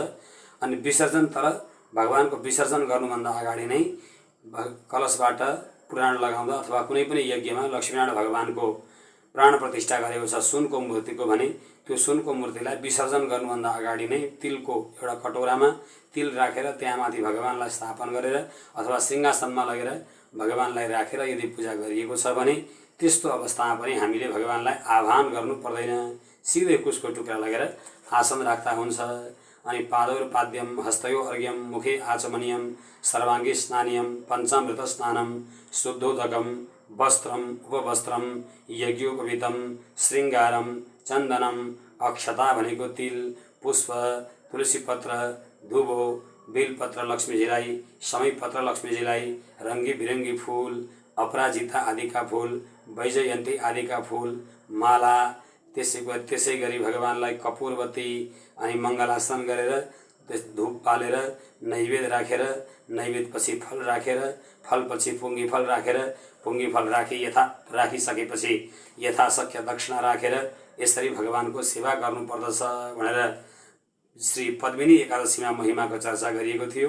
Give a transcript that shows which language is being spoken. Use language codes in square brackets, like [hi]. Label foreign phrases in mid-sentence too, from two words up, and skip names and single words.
[ne] अनि विसर्जन, तर भगवानको विसर्जन गर्नुभन्दा अगाडि नै कलशबाट पुराण लगाउँदा अथवा कुनै पनि यज्ञमा लक्ष्मीनारायण भगवानको प्राण प्रतिष्ठा गरेको छ सुनको मूर्तिको भने त्यो सुनको मूर्तिलाई विसर्जन गर्नुभन्दा अगाडि नै तिलको एउटा कटौरामा तिल राखेर त्यहाँमाथि भगवानलाई स्थापन गरेर अथवा सिंहासनमा लगेर भगवानलाई राखेर यदि पूजा गरिएको छ भने त्यस्तो अवस्थामा पनि हामीले भगवानलाई आह्वान गर्नु पर्दैन, सिधै कुशको टुक्रा लगेर आसन राख्दा हुन्छ। [sa] अनि पादौर्पाद्यम हस्तयो अर्घ्यम मुखे आचमनीयम सर्वाङ्गी स्नानीयम पञ्चामृत स्नानम शुद्धोदकम वस्त्रम उपवस्त्रम यज्ञोपवीतम श्रृङ्गारम चन्दनम अक्षता भनेको [ne] तिल पुष्प तुलसीपत्र धुबो बेलपत्र लक्ष्मीजीलाई, समयपत्र लक्ष्मीजीलाई, रङ्गी बिरङ्गी फूल अपराजिता आदिका फूल वैजयन्ती आदिका फूल माला, त्यसै गरी भगवानलाई कपूरबत्ती अनि मङ्गलासन गरेर धूप पालेर नैवेद्य राखेर नैवेद्यपछि फल राखेर फलपछि पुङ्गी फल राखेर पुङ्गी फल राखिसकेपछि यथाशक्य दक्षिणा राखेर यसरी भगवानको सेवा गर्नुपर्दछ भनेर श्री पद्मिनी एकादशीमा महिमाको चर्चा गरिएको थियो।